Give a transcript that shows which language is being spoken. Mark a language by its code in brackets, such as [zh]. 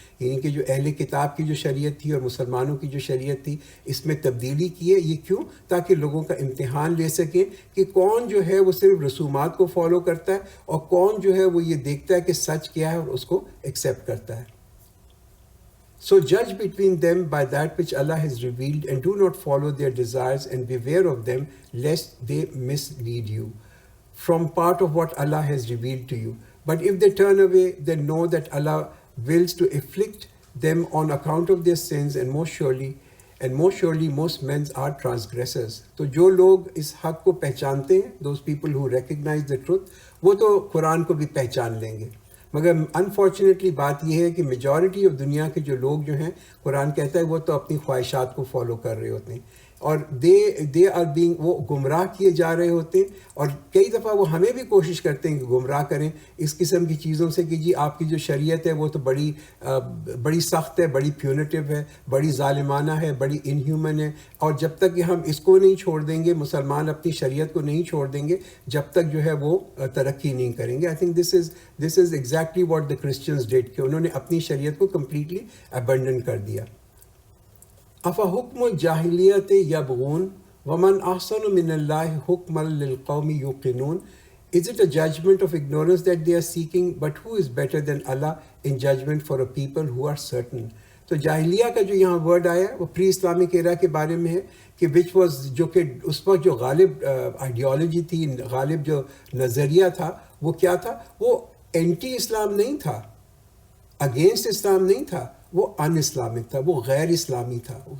[ur] یعنی کہ جو اہل کتاب کی جو شریعت تھی اور مسلمانوں کی جو شریعت تھی اس میں تبدیلی کی ہے. یہ کیوں؟ تاکہ لوگوں کا امتحان لے سکیں کہ کون جو ہے وہ صرف رسومات کو فالو کرتا ہے اور کون جو ہے وہ یہ دیکھتا ہے کہ سچ کیا ہے اور اس کو ایکسیپٹ کرتا ہے. [en] So judge between them by that which Allah has revealed, and do not follow their desires, and beware of them lest they mislead you from part of what Allah has revealed to you. But if they turn away, then know that Allah wills to afflict them on account of their sins, and most surely most men are transgressors. [ur] تو جو لوگ اس حق کو پہچانتے ہیں, [en] those people who recognize the truth, [ur] وہ تو قرآن کو بھی پہچان لیں گے. مگر انفارچونیٹلی بات یہ ہے کہ میجورٹی آف دنیا کے جو لوگ جو ہیں, قرآن کہتا ہے وہ تو اپنی خواہشات کو فالو کر رہے ہوتے ہیں, اور [en] they are being, [ur] وہ گمراہ کیے جا رہے ہوتے ہیں. اور کئی دفعہ وہ ہمیں بھی کوشش کرتے ہیں کہ گمراہ کریں اس قسم کی چیزوں سے کہ جی آپ کی جو شریعت ہے وہ تو بڑی سخت ہے, بڑی پیونیٹیو ہے, بڑی ظالمانہ ہے, بڑی انہیومن ہے, اور جب تک کہ ہم اس کو نہیں چھوڑ دیں گے, مسلمان اپنی شریعت کو نہیں چھوڑ دیں گے, جب تک جو ہے وہ ترقی نہیں کریں گے. [en] I think this is exactly what the Christians did, [ur] کہ انہوں نے اپنی شریعت کو کمپلیٹلی ابنڈن کر دیا. [ar] افحکم الجاہلیت یبغون ومن احسن من اللہ حکما للقوم یوقنون. [en] Is it a judgment of ignorance that they are seeking? But who is better than Allah in judgment for a people who are certain? [ur] تو جاہلیہ کا جو یہاں ورڈ آیا وہ پری اسلامک ایرا کے بارے میں ہے, کہ [en] which was, [ur] جو کہ اس وقت جو غالب آئیڈیالوجی تھی, غالب جو نظریہ تھا وہ کیا تھا, وہ اینٹی اسلام نہیں تھا, اگینسٹ اسلام نہیں تھا, وہ ان اسلامک تھا, وہ غیر اسلامی تھا.